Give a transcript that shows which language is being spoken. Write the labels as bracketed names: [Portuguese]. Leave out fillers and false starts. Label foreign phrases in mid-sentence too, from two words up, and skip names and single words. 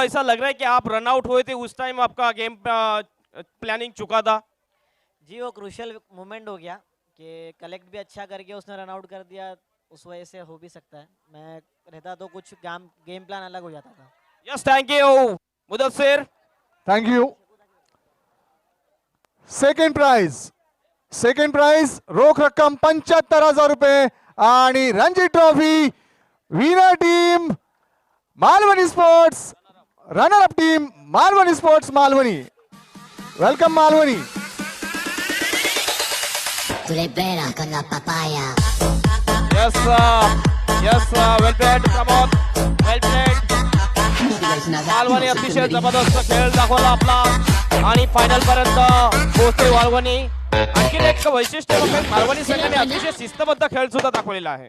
[Hindi] ऐसा लग रहा है कि आप [English] run out [Hindi] हुए थे उस टाइम आपका [English] game planning [Hindi] चुका था. जी वो [English] crucial moment [Hindi] हो गया कि कलेक्ट भी अच्छा करके उसने [English] run out [Hindi] कर दिया. उस वजह से हो भी सकता है. मैं रहता तो कुछ [English] game plan [Hindi] अलग हो जाता था. [English] Yes thank you Mudassir. Thank you. second prize second prize [Marathi] रोख रक्कम 75,000 रुपये आणि रणजी ट्रॉफी [English] winner team [Marathi] मालवणी स्पोर्ट्स, [English] runner up team [Marathi] मालवणी स्पोर्ट्स मालवणी. [English] Welcome Malvani. Tu le bella con la papaya. Yes yes well played Pramod, well played. [Marathi] मालवणी अतिशय जबरदस्त खेळ दाखवला आपला आणि फायनल पर्यंत पोहोचते मालवणी. आणखी एक वैशिष्ट्य म्हणजे मालवणी संघाने अतिशय शिस्तबद्ध खेळ सुद्धा दाखवलेला आहे.